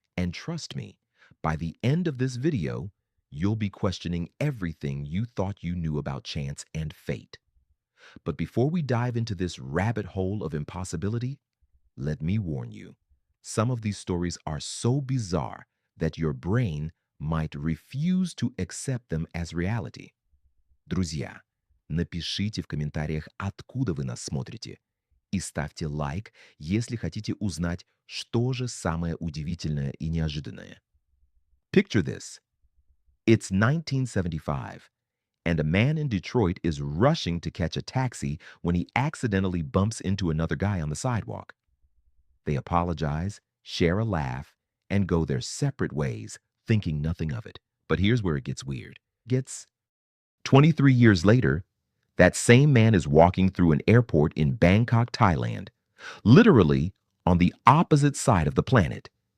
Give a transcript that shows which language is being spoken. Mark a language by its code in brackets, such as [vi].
[en] And trust me, by the end of this video, you'll be questioning everything you thought you knew about chance and fate. But before we dive into this rabbit hole of impossibility, let me warn you, some of these stories are so bizarre that your brain might refuse to accept them as reality. [ru] Друзья, напишите в комментариях, откуда вы нас смотрите, и ставьте лайк, если хотите узнать, что же самое удивительное и неожиданное. [en] Picture this. It's 1975. And a man in Detroit is rushing to catch a taxi when he accidentally bumps into another guy on the sidewalk. They apologize, share a laugh, and go their separate ways, thinking nothing of it. But here's where it gets weird. 23 years later, that same man is walking through an airport in Bangkok, Thailand, literally on the opposite side of the planet.